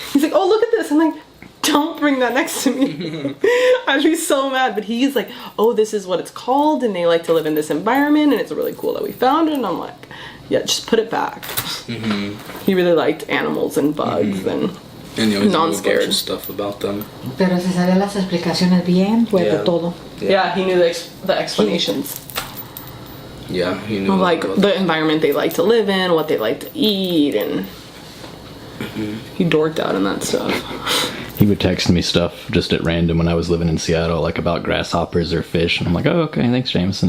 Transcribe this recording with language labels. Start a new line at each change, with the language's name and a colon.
English: He's like, "Oh, look at this." I'm like, "Don't bring that next to me." I'd be so mad. But he's like, "Oh, this is what it's called. And they like to live in this environment. And it's really cool that we found it." And I'm like, "Yeah, just put it back." He really liked animals and bugs and he always knew a bunch of stuff about them.
Spanish: Pero se sabía las explicaciones bien, pues de todo.
English: Yeah, he knew the explanations. Yeah, he knew like the environment they like to live in, what they like to eat, and he dorked out in that stuff. He would text me stuff just at random when I was living in Seattle, like about grasshoppers or fish, and I'm like, "Oh, okay, thanks, Jamison."